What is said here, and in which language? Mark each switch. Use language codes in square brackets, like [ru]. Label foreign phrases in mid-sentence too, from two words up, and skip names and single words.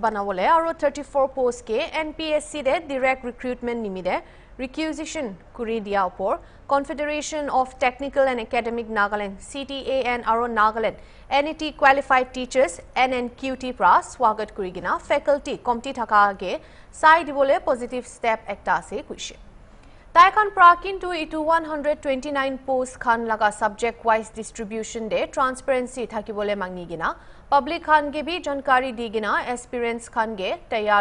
[nag] banawole aro 34 post ke NPSC de [en] direct recruitment [nag] nimide requisition kuri dia upor Confederation of Technical and Academic Nagaland CTAN aro Nagaland NET qualified teachers NNQT pra swagat kuri gina [en] faculty committee [nag] thaka ge sai dibole [en] positive step [nag] ekta ase kuise Taikan Prakin to itu 129 post khan laga [en] subject wise distribution [nag] de transparency thakibole mangigina public khan ge bhi jankari digina aspirants khan ge tayar